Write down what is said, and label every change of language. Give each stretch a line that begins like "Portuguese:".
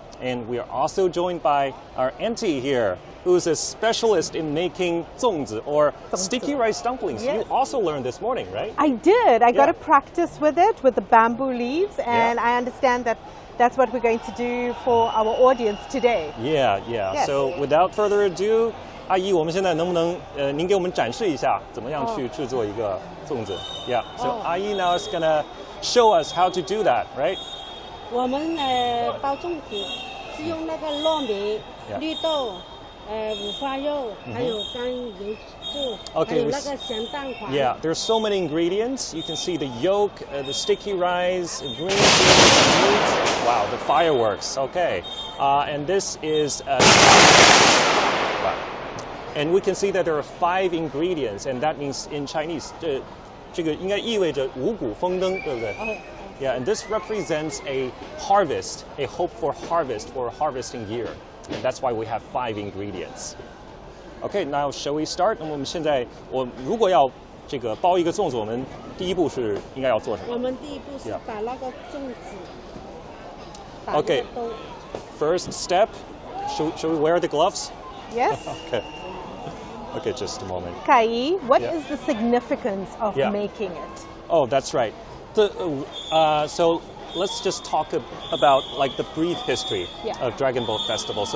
English: And we are also joined by our auntie here, who's a specialist in making zongzi, or sticky rice dumplings. Yes. You also learned this morning, right? I did. I got to practice with it, with the bamboo leaves, and I understand that that's what we're going to do for our audience today. Yeah. Yes. So without further ado,
Chinese: 阿姨，我们现在能不能您给我们展示一下怎么样去制作一个粽子 ？
English: Yeah. So 阿姨 now is gonna show us how to do that, right?
Chinese: 我们包粽子是用那个糯米、绿豆、五花肉，还有干油醋，还有那个咸蛋黄。
English: Yeah, there's so many ingredients. You can see the yolk, the sticky rice, green beans, meat. Wow, the fireworks. Okay, and this is. Wow. And we can see that there are 5 ingredients, and that means in Chinese,
Chinese: 这个应该意味着五谷丰登，对不对？
English: Yeah, and this represents a harvest, a hope for harvest for a harvesting year. And that's why we have 5 ingredients. Okay, now shall we start?
Chinese: 那么我们现在，如果要这个包一个粽子，我们第一步是应该要做什么？我们第一步是把那个粽子。
English: Okay, first step, should we wear the gloves? Yes. Okay, just a moment. Kaiyi, what is the significance of making it? Oh, that's right. So let's just talk about like the brief history of Dragon Boat Festival.